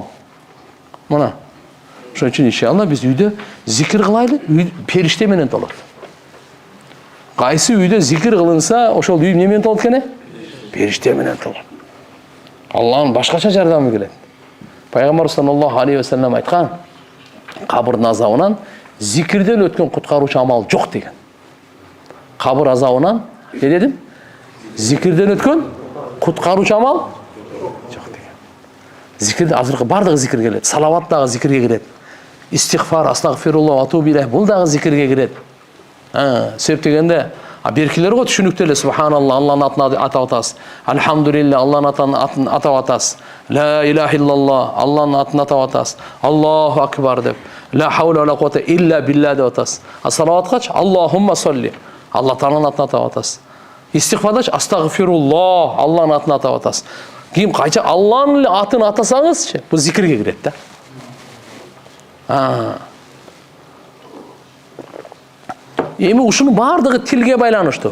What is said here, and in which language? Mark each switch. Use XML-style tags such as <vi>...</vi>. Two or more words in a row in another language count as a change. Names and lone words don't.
<ky>Мына. Ошон үчүн иншалла биз үйдө зикир кылайлы, периште менен толот. Кайсы үйдө зикир кылынса, ошол үй эмне менен толот экен? Периште менен толот. Аллахтын башкача жардамы келет. Пайгамбар</ky> <ar>صلى الله عليه وسلم</ar> <ky>айткан, кабырдын азабынан зикирден өткөн куткаруучу амал жок деген. Кабыр азабынан, не дедим? Зикирден өткөн куткаруучу амал жок деген. Зикирде азыркы бардыгы зикир келет. Салават дагы зикирге кирет. Истигфар,</ky> <ar>أستغفر الله أتوب إليه</ar> <ky>бул дагы зикирге кирет. Себеп дегенде, беркилер го түшүнүктүү эле. Субханалла, Аллахтын атын атап атасыз. Алхамдулилля, Аллахтын атын атап атасыз.</ky> <ar>لا إله إلا الله,</ar> <ky>Аллахтын атын атап атасыз.</ky> <ar>الله أكبر</ar> <ky>деп.</ky> <ar>لا حول ولا قوة إلا بالله</ar> <ky>деп атасыз. Салаваткач</ky> <ar>اللهم صل.</ar> <ky>Аллах тааланын атын атап атасыз. Истигфардач астагфируллах, Аллахтын атын атап атасыз. Кийин кайча Аллахтын атын атасаңызчы, бул зикирге кирет да. Эми ушунун бардыгы тилге байланыштуу.</ky>